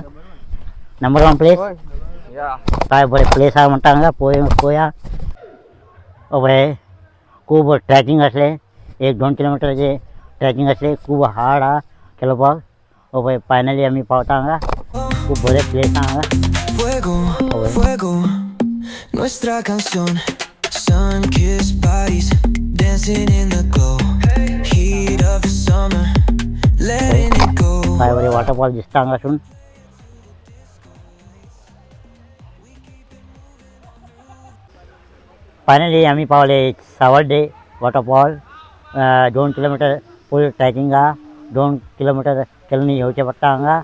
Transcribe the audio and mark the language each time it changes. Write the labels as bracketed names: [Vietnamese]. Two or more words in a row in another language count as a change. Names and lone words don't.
[English] number 1 place. [Konkani] काय बरें प्लेस हा म्हणटा हांगा. पळोवया. पळय खूब ट्रॅकिंग आसलें. 1-2 किलोमिटराचें ट्रॅकिंग आसलें. खूब हार्ड हा चलपाक. पळय फायनली आमी पावता हांगा. खूब बरें प्लेस हा हांगा. [Spanish] Fuego, fuego, nuestra canción. [English] Sun-kissed bodies dancing in the glow. Heat of the summer, letting it go. [Konkani] काय बरें वॉटरफॉल दिसता हांगासून. फायनली आमी पावले सावर्डे वॉटरफॉल. 2 किलोमीटर [English] full tracking [Konkani] हा. 2 किलोमीटर चलून येवचें पडटा हांगा.